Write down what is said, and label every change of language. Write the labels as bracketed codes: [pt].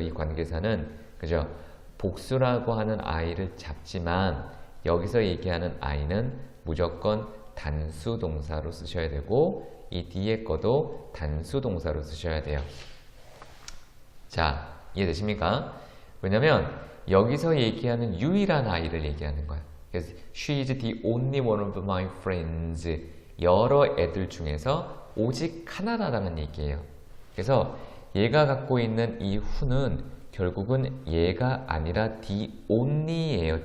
[ko] 이 관계사는 그죠? 복수라고 하는 아이를 잡지만 여기서 얘기하는 아이는 무조건 단수 동사로 쓰셔야 되고 이 뒤에 거도 단수 동사로 쓰셔야 돼요. 자, 이해되십니까? 왜냐면 여기서 얘기하는 유일한 아이를 얘기하는 거야. 그래서 [en] she is the only one of my friends. [ko] 여러 애들 중에서 오직 하나라는 얘기예요. 그래서 얘가 갖고 있는 이 who는 결국은 얘가 아니라 the only예요.